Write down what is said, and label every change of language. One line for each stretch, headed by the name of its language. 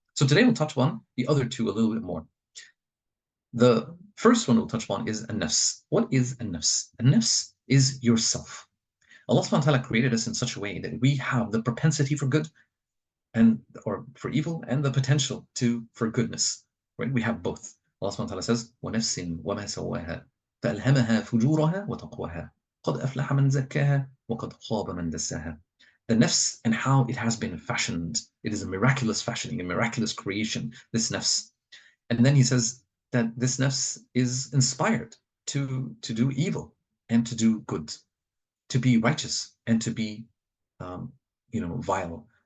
English: So today we'll touch upon the other two a little bit more. The first one we'll touch upon is an-nafs. What is an-nafs? An-nafs is yourself. Allah subhanahu wa ta'ala created us in such a way that we have the propensity for good or for evil, and the potential for goodness. Right? We have both. Allah subhanahu wa ta'ala says,
Arabic: وَنَفْسٍ وَمَا سَوَّاهَا فَأَلْهَمَهَا فُجُورَهَا وَتَقْوَاهَا قَدْ أَفْلَحَ مَنْ زَكَّاهَا وَقَدْ خَابَ مَنْ دَسَّاهَا.
English: The nafs and how it has been fashioned. It is a miraculous fashioning, a miraculous creation, this nafs. And then he says that this nafs is inspired to do evil and to do good, to be righteous and to be, vile.